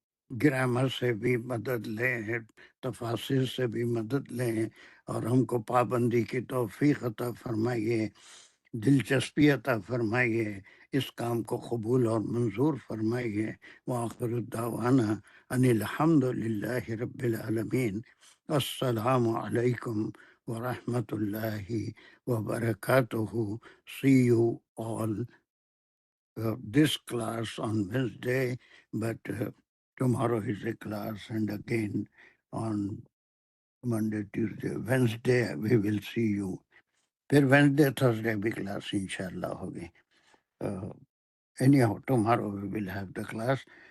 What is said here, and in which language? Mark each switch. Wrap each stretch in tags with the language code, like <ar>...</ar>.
<ur>Grammar سے بھی مدد لیں، تفاسیر سے بھی مدد لیں، اور ہم کو پابندی کی توفیق عطا فرمائیے، دلچسپی عطا فرمائیے، اس کام کو قبول اور منظور فرمائیے.</ur> <ar>وآخر الدعوانا ان الحمد للہ رب العالمین. السلام علیکم ورحمۃ اللہ وبرکاتہ.</ar> <en>See you all this class on Wednesday, but tomorrow is a class, and again on Monday, Tuesday, Wednesday we will see you.</en> <ur>پھر Wednesday, Thursday بھی class انشاءاللہ ہوگی.</ur> <en>Anyhow, tomorrow we will have the class.</en>